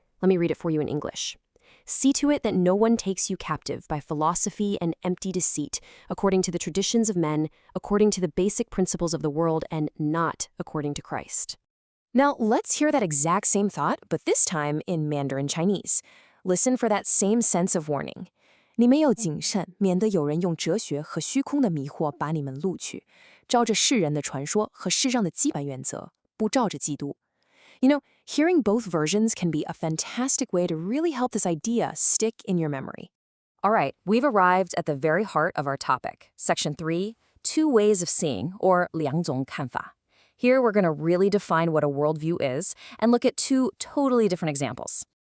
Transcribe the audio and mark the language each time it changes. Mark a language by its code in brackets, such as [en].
[en] Let me read it for you in English. See to it that no one takes you captive by philosophy and empty deceit, according to the traditions of men, according to the basic principles of the world, and not according to Christ. Now, let's hear that exact same thought, but this time in Mandarin Chinese. Listen for that same sense of warning. [zh] 你们要谨慎，免得有人用哲学和虚空的迷惑把你们录取，照着世人的传说和世上的基本原则，不照着基督。 [en] You know, hearing both versions can be a fantastic way to really help this idea stick in your memory. All right, we've arrived at the very heart of our topic. Section 3, two ways of seeing, or [zh] 两种看法. [en] Here we're going to really define what a worldview is and look at 2 totally different examples.